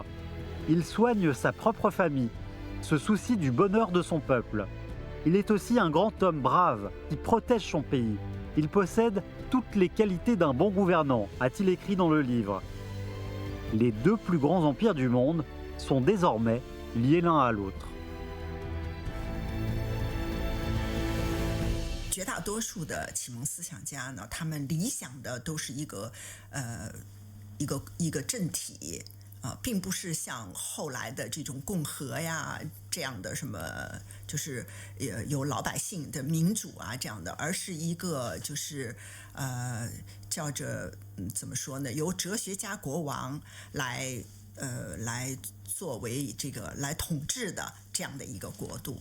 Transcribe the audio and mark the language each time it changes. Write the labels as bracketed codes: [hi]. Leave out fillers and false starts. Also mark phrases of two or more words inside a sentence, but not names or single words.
[fr] Il soigne sa propre famille, se soucie du bonheur de son peuple. Il est aussi un grand homme brave qui protège son pays. Il possède toutes les qualités d'un bon gouvernant, a-t-il écrit dans le livre. Les deux plus grands empires du monde sont désormais liés l'un à l'autre. [zh] 绝大多数的启蒙思想家呢，他们理想的都是一个政体并不是像后来的这种共和呀这样的什么，就是有老百姓的民主啊这样的，而是一个就是叫着怎么说呢，由哲学家国王来作为这个来统治的这样的一个国度。